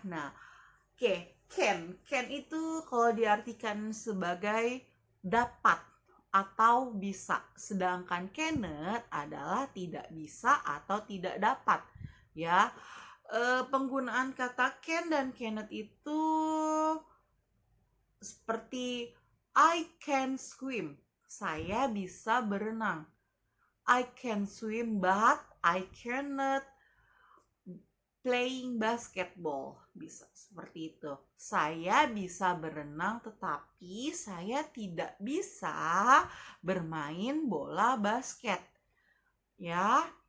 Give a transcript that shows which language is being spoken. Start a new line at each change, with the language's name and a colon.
Indonesian: Nah, oke, can itu kalau diartikan sebagai dapat atau bisa, sedangkan cannot adalah tidak bisa atau tidak dapat ya. Penggunaan kata can dan cannot itu seperti
English: I can swim,
Indonesian: saya bisa berenang.
English: I can swim but I cannot playing basketball,
Indonesian: bisa seperti itu. Saya bisa berenang tetapi saya tidak bisa bermain bola basket ya.